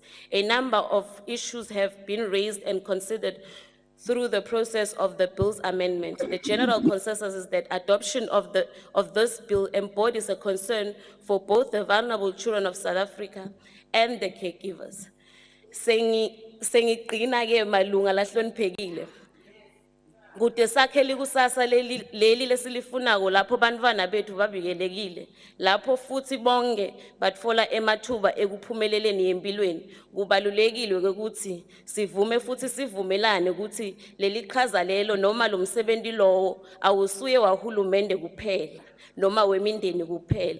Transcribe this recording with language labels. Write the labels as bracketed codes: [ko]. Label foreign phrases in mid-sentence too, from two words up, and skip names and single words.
[en] A number of issues have been raised and considered through the process of the bill's amendment. The general consensus is that adoption of this bill embodies a concern for both the vulnerable children of South Africa and the caregivers. [ss] Sengigcina-ke malunga lahloniphekile. Kude sakhele kusasa leli lesilifunako lapho bantwana bethu bavikelekile, lapho futhi bonke batfola emathuba ekuphumeleleni empilweni. Kubalulekile ukuthi sivume futhi sivumelane ukuthi leli qhaza lelo noma lo msebenzi lowo awusuye wahulumende kuphela noma wemindeni kuphela.